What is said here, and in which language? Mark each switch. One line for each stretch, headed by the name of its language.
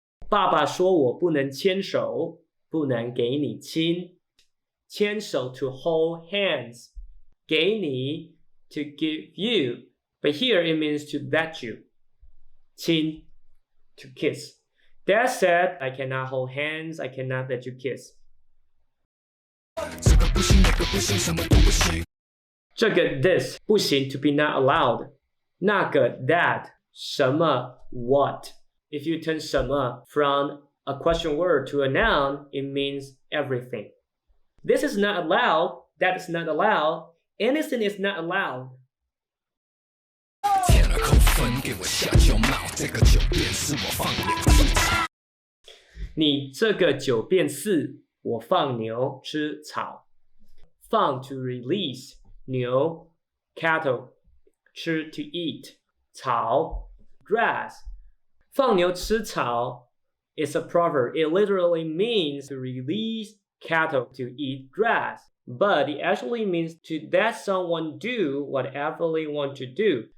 Chinese: 爸爸说我不能牵手，不能给你亲。
English: 牵手 to hold hands. 给你 to give you. But here it means to let you. 亲 to kiss. That said, I cannot hold hands, I cannot let you kiss.
Chinese: 这个不行，那个不行，什么都不行。
English: 这个 this 不行 to be not allowed. 那个 that 什么 what. If you turn 什么 from a question word to a noun, it means everything. This is not allowed, that is not allowed, anything is not allowed.
Chinese: 天啊扣分，给我下酒帽，这个酒店是我放牛吃草。你这个酒变四，我放牛吃草。
English: 放 to release, 牛 cattle, 吃 to eat, 草 grass. 放牛吃草 is a proverb. It literally means to release cattle to eat grass. But it actually means to let someone do whatever they want to do.